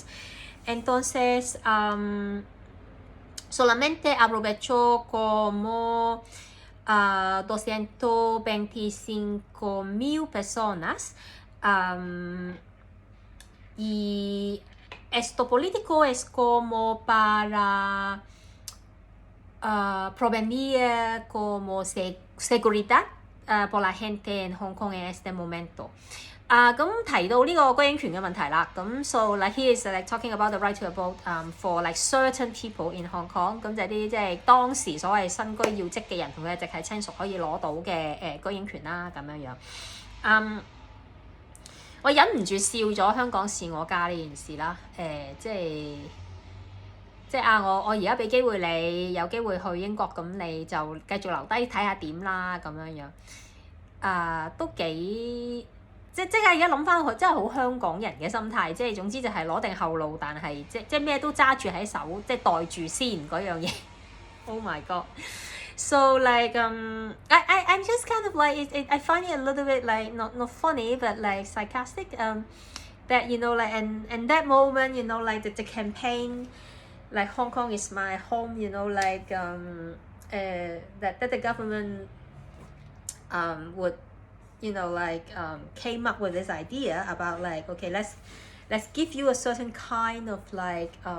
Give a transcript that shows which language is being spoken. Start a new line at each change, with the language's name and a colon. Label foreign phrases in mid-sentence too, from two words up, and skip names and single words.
Spanish: Entonces, solamente aprovechó como 225,000 personas. Y esto político es como para prevenir como seguridad por la gente in Hong Kong in este momento.
Cantonese: 咁提到呢個居英權嘅問題啦，咁
English: so like he is like talking about the right to vote for like certain people in Hong Kong，
Cantonese: 咁就係啲即係當時所謂身居要職嘅人同佢嘅直系親屬可以攞到嘅居英權啦咁樣樣。我忍唔住笑咗香港是我家呢件事啦，即係我而家俾機會你有機會去英國，咁你就繼續留低睇下點啦咁樣樣，都幾即係而家諗翻去，真係好香港人嘅心態，即係總之就係攞定後路，但係即咩都揸住喺手，即係袋住先嗰樣嘢。
English: Oh my god! So like I'm just kind of like I find it a little bit like not funny but like sarcastic that you know like and that moment you know like the campaign like Hong Kong is my home you know like that the government would you know like came up with this idea about like okay let's give you a certain kind of like